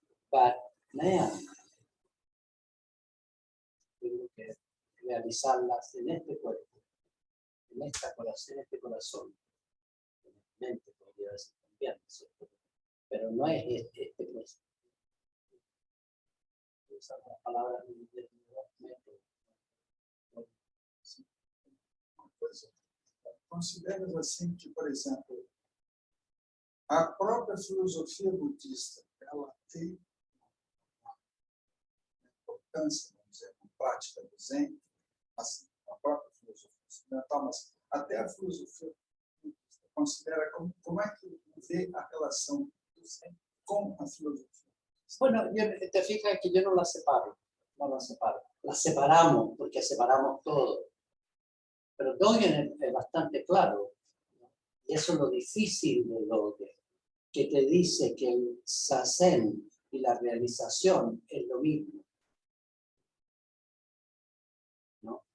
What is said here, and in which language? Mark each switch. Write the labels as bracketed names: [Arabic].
[English] But, man, [Spanish] tengo que realizarlas en este cuerpo, en este corazón, en la mente, podría decir también, ¿cierto? Pero no es este proceso. Usar las palabras de método. [Portuguese] Consideramos assim que, por exemplo, a própria filosofia budista, ela tem uma importância, vamos dizer, na prática do Zen, assim, a própria filosofia ocidental, mas até a filosofia budista considera como é que vê a relação do Zen com a filosofia. [Spanish] Bueno, te fijas que yo no la separo, no la separo. La separamos porque separamos todo. Pero Dogen es bastante claro, ¿no? Y eso es lo difícil de Dogen, que te dice que el Zazen y la realización es lo mismo, ¿no?